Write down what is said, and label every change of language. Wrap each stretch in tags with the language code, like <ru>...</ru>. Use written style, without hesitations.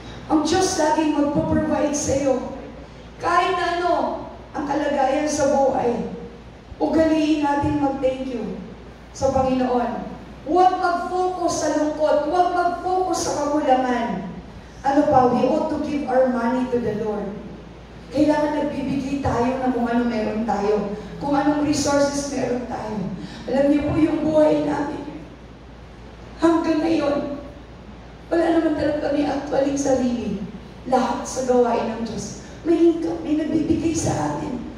<tl>Ang Diyos laging magpo-provide sa iyo. Kahit ang kalagayan sa buhay, ugaliin natin mag-thank you sa Panginoon. Huwag mag-focus sa lungkot. Huwag mag-focus sa kakulangan.</tl> <en>We ought to give our money to the Lord.</en> <tl>Kailangan nagbibigay tayo ng kung ano meron tayo. Kung anong resources meron tayo. Alam niyo po yung buhay namin. Hanggang ngayon, wala naman talaga kami actualing sarili. Lahat sa gawain ng Diyos. May income, may nagbibigay sa atin.</tl>